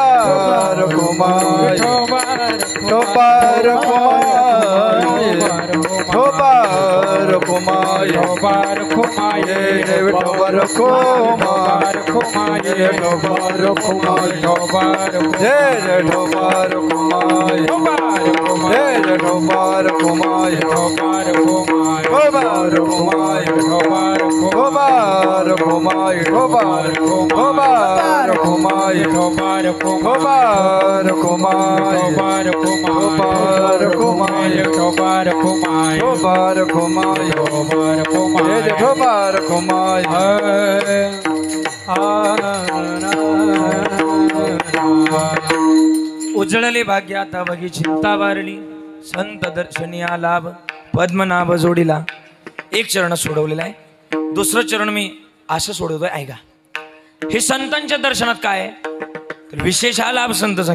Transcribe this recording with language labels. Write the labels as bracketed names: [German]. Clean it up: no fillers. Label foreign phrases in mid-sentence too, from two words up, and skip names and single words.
[Marathi] रखुमाई विठोबा रखुमाई विठोबा रखुमाई विठोबा रखुमाई विठोबा रखुमाई विठोबा रखुमाई विठोबा जय विठोबा रखुमाई जय विठोबा रखुमाई विठोबा रखुमाई विठोबा रखुमाई विठोबा रखुमाई विठोबा रखुमाई विठोबा रखुमाई विठोबा रखुमाई विठोबा रखुमाई विठोबा रखुमाई विठोबा रखुमाई विठोबा रखुमाई उजळले भाग्य आता बघी चिंता वारली संत दर्शनी लाभ पद्मनाभ जोडीला. एक चरण सोडवलेला आहे. दुसरं चरण मी असं सोडवतोय ऐका. हे संतांच्या दर्शनात काय आहे तर विशेष हा लाभ संत संघ.